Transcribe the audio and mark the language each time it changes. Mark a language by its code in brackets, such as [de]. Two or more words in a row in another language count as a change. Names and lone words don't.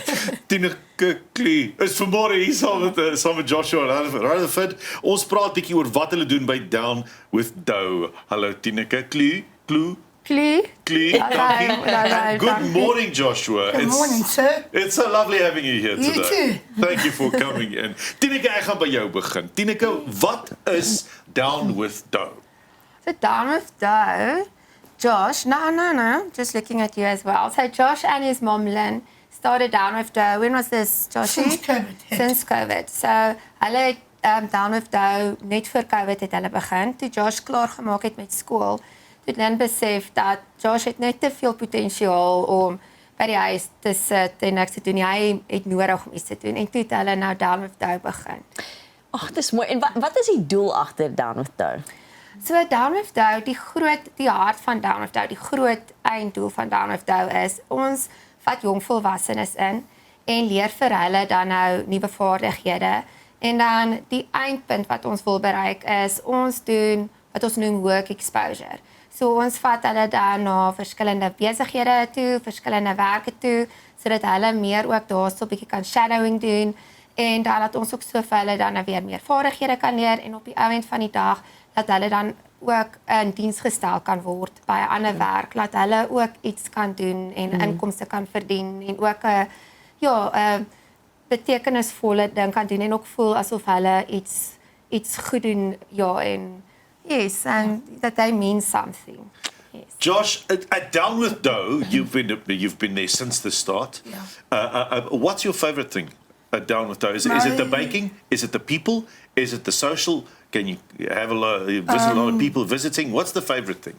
[af] Tineke Kleu is vanmôre hier saam met Joshua Rutherford. Ons praat bietjie oor wat hulle doen by Down with Dough. Hallo Tineke Kleu. Dankie. [en] Good morning, Joshua. Good morning, sir. It's so lovely having you here today. You too. Thank you for coming in. [af] Tineke, ek gaan by jou begin. Tineke, wat is Down with Dough? [en] So Down with Dough, Josh, no, just looking at you as well. So Josh and his mom Lynn started Down with Dough. When was this, Joshy? Since COVID hit. Since COVID. [af] So hulle het Down with Dough net voor COVID het hulle begin. Toe Josh klaar gemaak het met skool, toe Lynn besef dat Josh het net te veel potensiaal om by die huis te sit en niks te doen. Hy het nodig om iets te doen. En toe het hulle nou Down with Dough begin. Ag, dis mooi. En wat is die doel agter Down with Dough? So Down with Dough, die hart van Down with Dough, die groot einddoel van Down with Dough is, ons vat jong volwassenes in en leer vir hulle dan nou nuwe vaardighede. En dan die eindpunt wat ons wil bereik is, ons doen wat ons noem [en] work exposure. [af] So ons vat hulle dan na verskillende besighede toe, verskillende werke toe, sodat hulle meer ook daarso 'n bietjie kan shadowing doen en dan dat ons ook so vir hulle dan weer meer vaardighede kan leer en op die ou end van die dag dat hulle dan ook in diens gestel kan word by 'n ander werk, dat hulle ook iets kan doen en inkomste kan verdien en ook 'n betekenisvolle ding kan doen en ook voel asof hulle iets goed doen, en [en] yes, and that they mean something. Yes. Josh, at Down with Dough, you've been there since the start. Yeah. What's your favorite thing at Down with Dough? Is it the baking? Is it the people? Is it the social? Can you have visit a lot of people visiting? What's the favorite thing?